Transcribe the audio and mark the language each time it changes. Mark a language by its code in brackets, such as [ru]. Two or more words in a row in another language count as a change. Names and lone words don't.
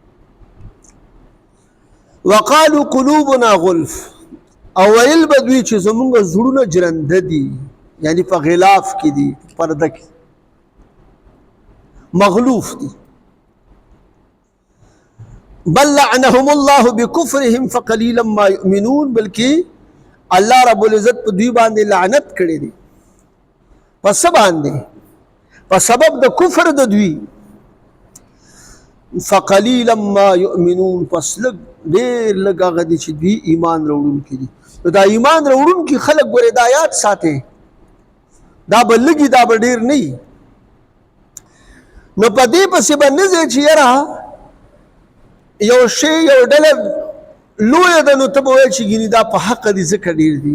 [ar] وقالو قلوبنا غلف. [ps] او ویل به دوی چې زمونږ زړونه جرنده دي، یعنی په غلاف کې دي، پرده کې مغلوف دي. [ar] بل لعنهم الله بكفرهم فقليلا ما يؤمنون. [ps] بلکې الله رب العزت په دوی باندې لعنت کړی دی. په څه باندې؟ په سبب د کفر د دوی. [ar] فقليلا ما يؤمنون. [ps] پس لږ ډېر لږ هغه دي چې دوی ایمان راوړونکي دي. نو دا ایمان راوړونکي خلک ګورې دا یاد ساتئ، دا به لږي دا به ډېر نه وي. نو په دې پسې به نه ځئ چې یاره یو شی یو ډله لویه ده نو ته به ویل چې ګینې دا په حقه دي ځکه ډېر دي.